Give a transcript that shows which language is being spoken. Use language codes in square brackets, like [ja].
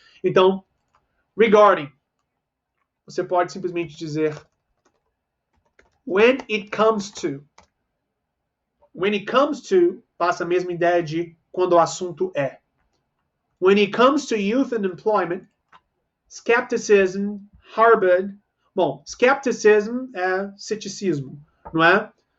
[pt] Então, regarding, você pode simplesmente dizer [en] when it comes to. When it comes to, [pt] passa a mesma ideia de quando o assunto é. [en] When it comes to youth unemployment, skepticism harbored. [pt] Bom, skepticism é ceticismo, não é?